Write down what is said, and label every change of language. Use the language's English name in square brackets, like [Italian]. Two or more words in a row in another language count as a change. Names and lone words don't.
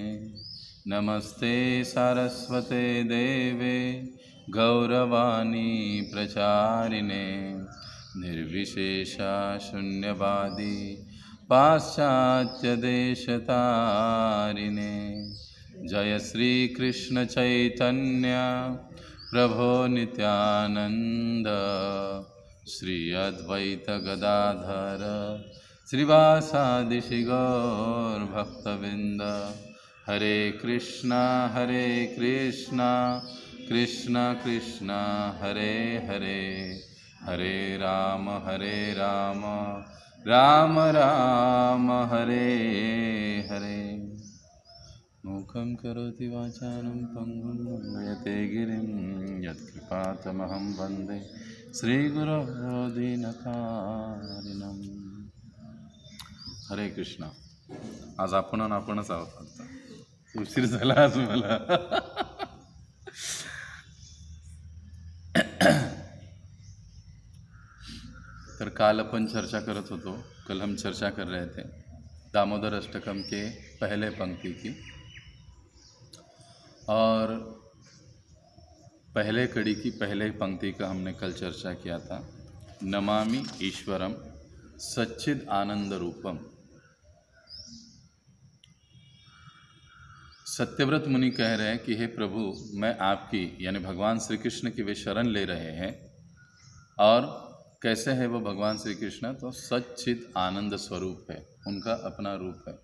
[Sanskrit] नमस्ते सारस्वते देवे गौरवाणी प्रचारिणे निर्विशेषा शून्यवादी पाश्चात्य देशतारिणे। जय श्री कृष्ण चैतन्य प्रभो नित्यानंद श्री अद्वैत गदाधर श्रीवासादि गौर भक्तवृंद। हरे कृष्णा कृष्णा कृष्णा हरे हरे हरे राम राम राम हरे हरे। मूकं करोति वाचालं पङ्गुं लङ्घयते गिरिं यत्कृपातमहं वन्दे श्रीगुरो दीनतारिणम्. हरे कृष्णा. [Marathi] आज आपणच आहोत. आता उशीर झाला आज मला. तर काल अपन चर्चा करत होतो. [Hindi] कल हम चर्चा कर रहे थे दामोदर अष्टकम के पहले पंक्ति की, और पहले कड़ी की पहले पंक्ति का हमने कल चर्चा किया था. [Sanskrit] नमामि ईश्वरम सच्चिद आनंद रूपम. [Hindi] सत्यव्रत मुनि कह रहे हैं कि हे प्रभु, मैं आपकी यानी भगवान श्री कृष्ण की वे शरण ले रहे हैं. और कैसे है वो भगवान श्री कृष्ण? तो सच्चिद आनंद स्वरूप है, उनका अपना रूप है.